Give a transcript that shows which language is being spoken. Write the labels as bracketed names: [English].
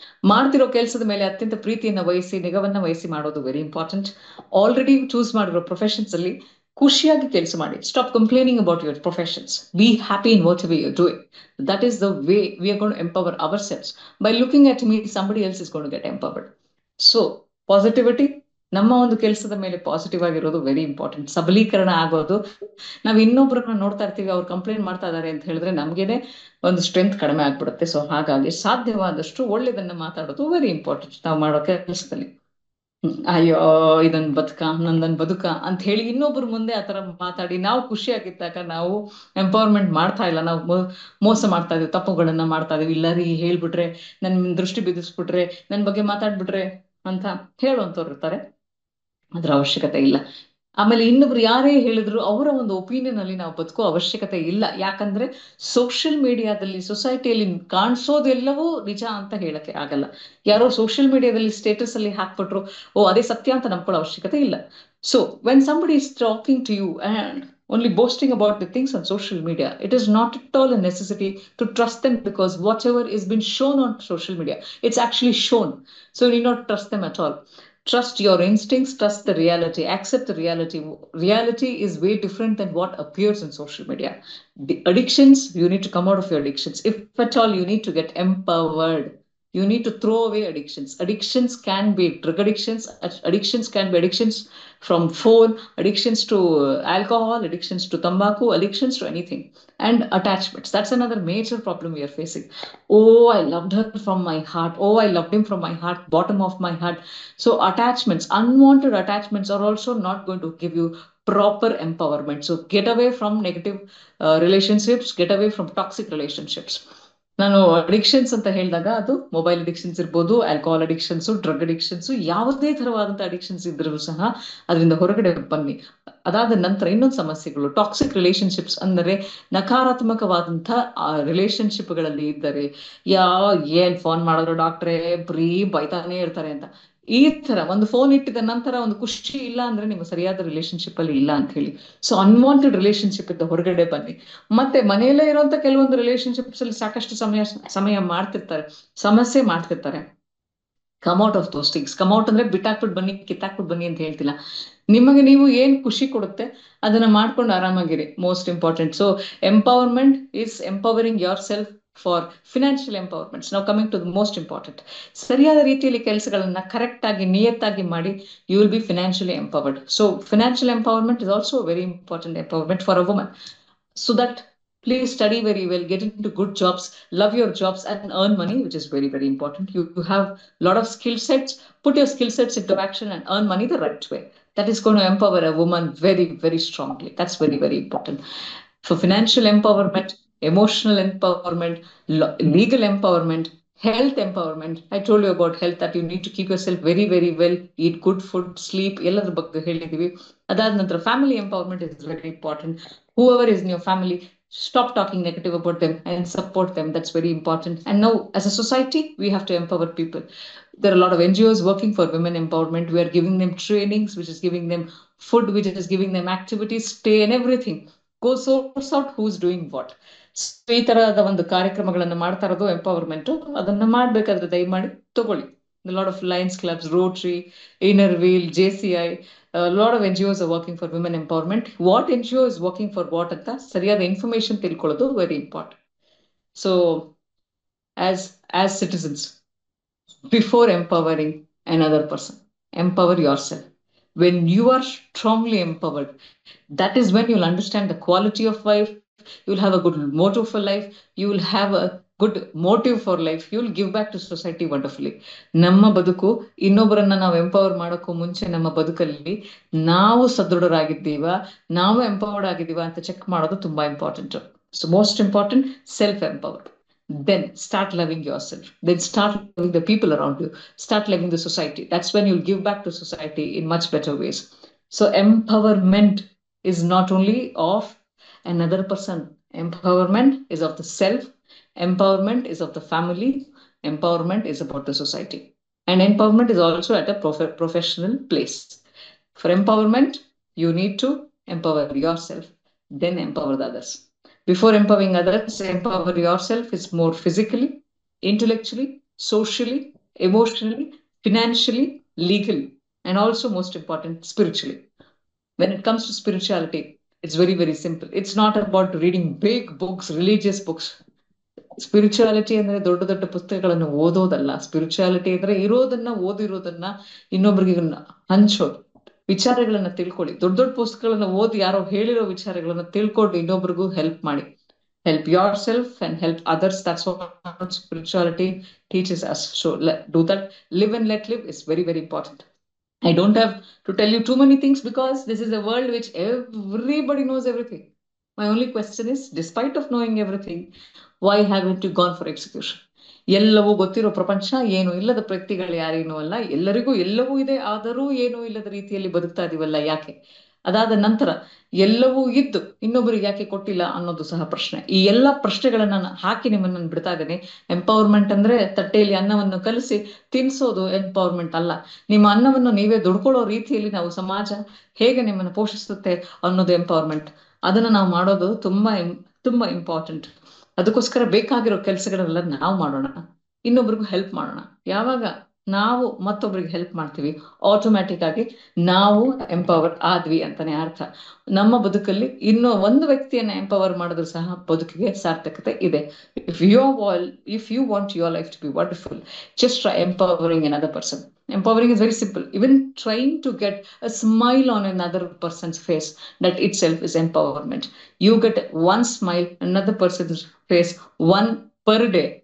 [Kannada] ಮಾಡ್ತಿರೋ ಕೆಲಸದ ಮೇಲೆ ಅತ್ಯಂತ ಪ್ರೀತಿಯನ್ನ ವಹಿಸಿ, ನಿಗವನ್ನ ವಹಿಸಿ ಮಾಡೋದು ವೆರಿ ಇಂಪಾರ್ಟೆಂಟ್. ಆಲ್ರೆಡಿ ಚೂಸ್ ಮಾಡಿರೋ ಪ್ರೊಫೆಷನ್ಸ್ ಅಲ್ಲಿ ಖುಷಿಯಾಗಿ ಕೆಲಸ ಮಾಡಿ. [English] Stop complaining about your professions. Be happy in whatever you are doing. That is the way we are going to empower ourselves. By looking at me, somebody else is going to get empowered. So, positivity, [Kannada] ನಮ್ಮ ಒಂದು ಕೆಲಸದ ಮೇಲೆ positive ಆಗಿರೋದು very important. ಸಬಲೀಕರಣ ಆಗೋದು. ನಾವ್ ಇನ್ನೊಬ್ರನ್ನ ನೋಡ್ತಾ ಇರ್ತೀವಿ, ಅವ್ರು ಕಂಪ್ಲೇಂಟ್ ಮಾಡ್ತಾ ಇದಾರೆ ಅಂತ ಹೇಳಿದ್ರೆ ನಮ್ಗೇನೆ ಒಂದು ಸ್ಟ್ರೆಂತ್ ಕಡಿಮೆ ಆಗ್ಬಿಡುತ್ತೆ. ಸೊ ಹಾಗಾಗಿ ಸಾಧ್ಯವಾದಷ್ಟು ಒಳ್ಳೇದನ್ನ ಮಾತಾಡೋದು ವೆರಿ ಇಂಪಾರ್ಟೆಂಟ್ ನಾವು ಮಾಡೋ ಕೆಲಸದಲ್ಲಿ. ಅಯ್ಯೋ ಇದನ್ ನಂದನ್ ಬದುಕ ಅಂತ ಹೇಳಿ ಇನ್ನೊಬ್ರ ಮುಂದೆ ಆತರ ಮಾತಾಡಿ ನಾವು ಖುಷಿಯಾಗಿದ್ದಾಗ ನಾವು ಎಂಪವರ್ಮೆಂಟ್ ಮಾಡ್ತಾ ಇಲ್ಲ, ನಾವು ಮೋಸ ಮಾಡ್ತಾ ಇದೀವಿ, ತಪ್ಪುಗಳನ್ನ ಮಾಡ್ತಾ ಇದೀವಿ. ಇಲ್ಲ ರೀ ಹೇಳ್ಬಿಟ್ರೆ, ನನ್ ದೃಷ್ಟಿ ಬಿಡಿಸ್ಬಿಟ್ರೆ, ನನ್ ಬಗ್ಗೆ ಮಾತಾಡ್ಬಿಟ್ರೆ ಅಂತ ಹೇಳುವಂತವ್ರು ಇರ್ತಾರೆ. ಅದ್ರ ಅವಶ್ಯಕತೆ ಇಲ್ಲ. ಆಮೇಲೆ ಇನ್ನೊಬ್ರು ಯಾರೇ ಹೇಳಿದ್ರು ಅವರ ಒಂದು ಒಪಿನಿಯನ್ ಅಲ್ಲಿ ನಾವು ಬದುಕೋ ಅವಶ್ಯಕತೆ ಇಲ್ಲ. ಯಾಕಂದ್ರೆ ಸೋಷಿಯಲ್ ಮೀಡಿಯಾದಲ್ಲಿ, ಸೊಸೈಟಿಯಲ್ಲಿ ಕಾಣಿಸೋದೆಲ್ಲವೂ ನಿಜ ಅಂತ ಹೇಳಕ್ಕೆ ಆಗಲ್ಲ. ಯಾರೋ ಸೋಷಿಯಲ್ ಮೀಡಿಯಾದಲ್ಲಿ ಸ್ಟೇಟಸ್ ಅಲ್ಲಿ ಹಾಕ್ಬಿಟ್ರು, ಓ ಅದೇ ಸತ್ಯ ಅಂತ ನಂಬ್ಕೊಳ್ಳೋ ಅವಶ್ಯಕತೆ ಇಲ್ಲ. [English] So when somebody is talking to you and only boasting about the things on social media, it is not at all a necessity to trust them, because whatever is been shown on social media, it's actually shown. So you need not trust them at all. Trust your instincts, trust the reality, accept the reality. Reality is way different than what appears in social media. The addictions, you need to come out of your addictions. If at all you need to get empowered, you need to throw away addictions. Addictions can be drug addictions, addictions can be addictions from phone, addictions to alcohol, addictions to tobacco, addictions to anything. And attachments, that's another major problem we are facing. Oh, I loved her from my heart, oh I loved him from my heart, bottom of my heart. So attachments, unwanted attachments are also not going to give you proper empowerment. So get away from negative relationships, get away from toxic relationships. [Kannada] ನಾನು addictions ಅಂತ ಹೇಳಿದಾಗ ಅದು mobile addictions ಇರ್ಬೋದು, alcohol addictions, drug addictions, ಯಾವುದೇ ತರವಾದಂತಹ addictions ಇದ್ರೂ ಸಹ ಅದರಿಂದ ಹೊರಗಡೆ ಬನ್ನಿ. ಅದಾದ ನಂತರ ಇನ್ನೊಂದು ಸಮಸ್ಯೆಗಳು ಟಾಕ್ಸಿಕ್ ರಿಲೇಶನ್ಶಿಪ್ಸ್, ಅಂದರೆ ನಕಾರಾತ್ಮಕವಾದಂತಹ ರಿಲೇಶನ್ಶಿಪ್ಗಳಲ್ಲಿ ಇದ್ದರೆ, ಏನ್ ಫೋನ್ ಮಾಡಿದ್ರು ಡಾಕ್ಟ್ರೇ ಬರೀ ಬೈತಾನೆ ಇರ್ತಾರೆ ಅಂತ, ಈ ತರ ಒಂದು ಫೋನ್ ಇಟ್ಟಿದ ನಂತರ ಒಂದು ಖುಷಿ ಇಲ್ಲ ಅಂದ್ರೆ ನೀವು ಸರಿಯಾದ ರಿಲೇಶನ್ಶಿಪ್ ಅಲ್ಲಿ ಇಲ್ಲ ಅಂತ ಹೇಳಿ. ಸೊ ಅನ್ವಾಂಟೆಡ್ ರಿಲೇಶನ್ಶಿಪ್ ಇಂದ ಹೊರಗಡೆ ಬನ್ನಿ. ಮತ್ತೆ ಮನೆಯಲ್ಲೇ ಇರುವಂತ ಕೆಲವೊಂದು ರಿಲೇಶನ್ಶಿಪ್ಸ್ ಅಲ್ಲಿ ಸಾಕಷ್ಟು ಸಮಯ ಮಾಡ್ತಿರ್ತಾರೆ, ಸಮಸ್ಯೆ ಮಾಡ್ತಿರ್ತಾರೆ. [English] Come out of those things. [Kannada] Come out ಅಂದ್ರೆ ಬಿಟ್ಟಾಕ್ಬಿಟ್ಟು ಬನ್ನಿ, ಕಿತ್ತಾಕ್ಬಿಟ್ಟು ಬನ್ನಿ ಅಂತ ಹೇಳ್ತಿಲ್ಲ. ನಿಮಗೆ ನೀವು ಏನ್ ಖುಷಿ ಕೊಡುತ್ತೆ ಅದನ್ನ ಮಾಡ್ಕೊಂಡು ಆರಾಮಾಗಿರಿ, most important. [English] So empowerment is empowering yourself for financial empowerments. ನಾವು coming to the most important. [Kannada] ಸರಿಯಾದ ರೀತಿಯಲ್ಲಿ ಕೆಲಸಗಳನ್ನ ಕರೆಕ್ಟ್ ಆಗಿ ನಿಯತ್ತಾಗಿ ಮಾಡಿ, [English] You will be financially empowered. So financial empowerment is also very important empowerment for a woman. So that please study very well, get into good jobs, love your jobs and earn money, which is very, very important. You have a lot of skill sets, put your skill sets into action and earn money the right way. That is going to empower a woman very, very strongly. That's very, very important. For financial empowerment, emotional empowerment, legal empowerment, health empowerment. I told you about health, that you need to keep yourself very, very well, eat good food, sleep, [Kannada] ಎಲ್ಲದ್ರ ಬಗ್ಗೆ ಹೇಳಿದೀವಿ. ಅದಾದ ನಂತರ [English] Family empowerment is very important. Whoever is in your family, stop talking negative about them and support them. That's very important. And now, as a society, we have to empower people. There are a lot of NGOs working for women empowerment. We are giving them trainings, which is giving them food, which is giving them activities, stay and everything. Go source out who's doing what. [Kannada] ಈ ತರಹದ ಒಂದು ಕಾರ್ಯಕ್ರಮಗಳನ್ನ ಮಾಡ್ತಾ ಇರೋದು empowerment. ಅದನ್ನ ಮಾಡ್ಬೇಕಾದ್ರೆ ದಯಮಾಡಿ ತಗೊಳ್ಳಿ. [English] A lot of Lions Clubs, Rotary, Inner Wheel, JCI, a lot of NGOs are working for women empowerment. What NGO is working for what [Kannada] ಅಂತ ಸರಿಯಾದ ಇನ್ಫಾರ್ಮೇಶನ್ ತಿಳ್ಕೊಳ್ಳೋದು [English] Very important. So as citizens, before empowering another person, empower yourself. When you are strongly empowered, that is when you'll understand the quality of life, you'll have a good motto for life, you will have a good motive for life, you will give back to society wonderfully. [Kannada] ನಮ್ಮ ಬದುಕು ಇನ್ನೊಬ್ಬರನ್ನ ನಾವು empower ಮಾಡೋಕ್ಕೂ ಮುಂಚೆ ನಮ್ಮ ಬದುಕಲ್ಲಿ ನಾವು ಸದೃಢರಾಗಿದ್ದೀವ, ನಾವು ಎಂಪವರ್ಡ್ ಆಗಿದ್ದೀವ ಅಂತ ಚೆಕ್ ಮಾಡೋದು ತುಂಬಾ important. [English] So most important, self empowered. Then start loving yourself. Then start loving the people around you. Start loving the society. That's when you'll give back to society in much better ways. So empowerment is not only of another person. Empowerment is of the self. Empowerment is of the family. Empowerment is about the society. And empowerment is also at a professional place. For empowerment, you need to empower yourself, then empower the others. Before empowering others, empower yourself is more physically, intellectually, socially, emotionally, financially, legally, and also most important, spiritually. When it comes to spirituality, it's very, very simple. It's not about reading big books, religious books. [Kannada] Spirituality ಅಂದ್ರೆ ದೊಡ್ಡ ದೊಡ್ಡ ಪುಸ್ತಕಗಳನ್ನು ಓದೋದಲ್ಲ. Spirituality ಅಂದ್ರೆ ಇರೋದನ್ನ ಓದಿರೋದನ್ನ ಇನ್ನೊಬ್ರಿಗೆ ಹಂಚೋದು, ವಿಚಾರಗಳನ್ನ ತಿಳ್ಕೊಳ್ಳಿ. ದೊಡ್ಡ ದೊಡ್ಡ ಪುಸ್ತಕಗಳನ್ನ ಓದಿ ಯಾರೋ ಹೇಳಿರೋ ವಿಚಾರಗಳನ್ನ ತಿಳ್ಕೊಂಡು ಇನ್ನೊಬ್ರಿಗೂ ಹೆಲ್ಪ್ ಮಾಡಿ. Help yourself and help others. That's what spirituality teaches us. So do that. Live and let live is very, very important. I don't have to tell you too many things because this is a world which everybody knows everything. My only question is, despite of knowing everything, why haven't you gone for execution? ಎಲ್ಲವೂ ಗೊತ್ತಿರೋ ಪ್ರಪಂಚ, ಏನು ಇಲ್ಲದ ವ್ಯಕ್ತಿಗಳು ಯಾರೇನೂ ಅಲ್ಲ, ಎಲ್ಲರಿಗೂ ಎಲ್ಲವೂ ಇದೆ, ಆದರೂ ಏನೂ ಇಲ್ಲದ ರೀತಿಯಲ್ಲಿ ಬದುಕ್ತಾ ಇದೀವಲ್ಲ, ಯಾಕೆ? ಅದಾದ ನಂತರ ಎಲ್ಲವೂ ಇದ್ದು ಇನ್ನೊಬ್ಬರಿಗೆ ಯಾಕೆ ಕೊಟ್ಟಿಲ್ಲ ಅನ್ನೋದು ಸಹ ಪ್ರಶ್ನೆ. ಈ ಎಲ್ಲಾ ಪ್ರಶ್ನೆಗಳನ್ನ ಹಾಕಿ ನಿಮ್ಮನ್ನ ಬಿಡ್ತಾ ಇದ್ದೇನೆ. ಎಂಪವರ್ಮೆಂಟ್ ಅಂದ್ರೆ ತಟ್ಟೆಯಲ್ಲಿ ಅನ್ನವನ್ನು ಕಲಸಿ ತಿನ್ಸೋದು ಎಂಪವರ್ಮೆಂಟ್ ಅಲ್ಲ. ನಿಮ್ಮ ಅನ್ನವನ್ನು ನೀವೇ ದುಡ್ಕೊಳ್ಳೋ ರೀತಿಯಲ್ಲಿ ನಾವು ಸಮಾಜ ಹೇಗೆ ನಿಮ್ಮನ್ನು ಪೋಷಿಸುತ್ತೆ ಅನ್ನೋದು ಎಂಪವರ್ಮೆಂಟ್. ಅದನ್ನ ನಾವು ಮಾಡೋದು ತುಂಬಾ ತುಂಬಾ ಇಂಪಾರ್ಟೆಂಟ್. ಅದಕ್ಕೋಸ್ಕರ ಬೇಕಾಗಿರೋ ಕೆಲಸಗಳೆಲ್ಲ ನಾವು ಮಾಡೋಣ, ಇನ್ನೊಬ್ರಿಗೂ ಹೆಲ್ಪ್ ಮಾಡೋಣ. ಯಾವಾಗ ನಾವು ಮತ್ತೊಬ್ರಿಗೆ ಹೆಲ್ಪ್ ಮಾಡ್ತೀವಿ, ಆಟೋಮ್ಯಾಟಿಕ್ ಆಗಿ ನಾವು ಎಂಪವರ್ ಆದ್ವಿ ಅಂತಾನೆ ಅರ್ಥ. ನಮ್ಮ ಬದುಕಲ್ಲಿ ಇನ್ನೂ ಒಂದು ವ್ಯಕ್ತಿಯನ್ನ ಎಂಪವರ್ ಮಾಡಿದ್ರು ಸಹ ಬದುಕಿಗೆ ಸಾರ್ಥಕತೆ ಇದೆ. [English] If you want your life to be wonderful, just try empowering another person. Empowering is very simple. Even trying to get a smile on another person's face, that itself is empowerment. You get one smile, another person's face, one per day.